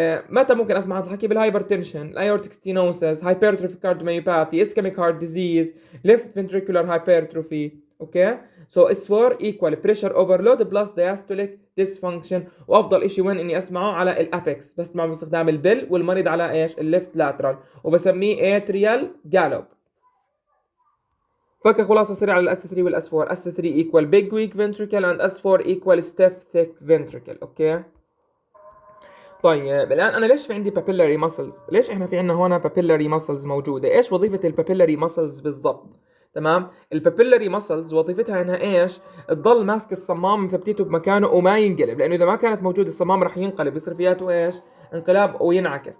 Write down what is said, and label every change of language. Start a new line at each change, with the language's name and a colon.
Arabic: متى ممكن اسمع هذا الحكي؟ بالهايبرتنشن، الايورتيك ستينوسس، هايبرتروفي كارديوميوباثي، اسكيميك هارت ديزيز، ليفت فنتريكولار هايبرتروفي.
English: Okay, so S 4 equal pressure overload plus diastolic dysfunction.
Arabic: وافضل اشي وين اني اسمعه؟ على الابيكس، بسمعه باستخدام البل، والمريض على ايش؟ الليفت لاترال، وبسميه اتريال جالوب. فكخلاصة سريعة للاس 3 والاس 4،
English: S 3 equal big weak ventricle and S 4 equal stiff thick ventricle.
Arabic: اوكي، طيب الان انا ليش في عندي بابيلاري ماسلز؟ ليش احنا في عندنا هون بابيلاري ماسلز موجوده؟ ايش وظيفه البابيلاري ماسلز بالضبط؟ تمام، البابيلاري ماسلز وظيفتها انها ايش؟ تضل ماسك الصمام مثبتيته بمكانه وما ينقلب، لانه اذا ما كانت موجوده الصمام راح ينقلب، يصير فياته ايش؟ انقلاب وينعكس.